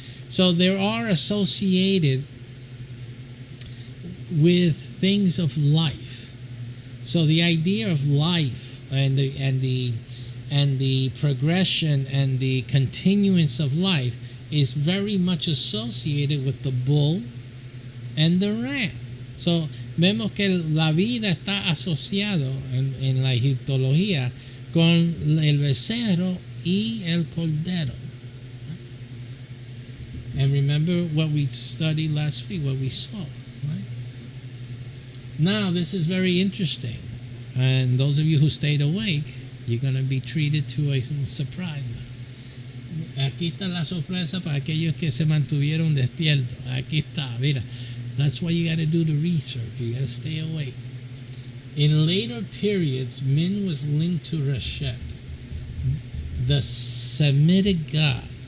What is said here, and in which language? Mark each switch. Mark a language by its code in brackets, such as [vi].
[en] So they are associated with things of life. So the idea of life and the progression and the continuance of life is very much associated with the bull and the ram. [es] So vemos que la vida está asociado en la egiptología con el becerro y el cordero. [en] And remember what we studied last week, what we saw, right? Now, this is very interesting. And those of you who stayed awake, you're going to be treated to a surprise. [es] Aquí está la sorpresa para aquellos que se mantuvieron despiertos. Aquí está, mira. [en] That's why you got to do the research. You got to stay awake. In later periods, Min was linked to Reshep, the Semitic god.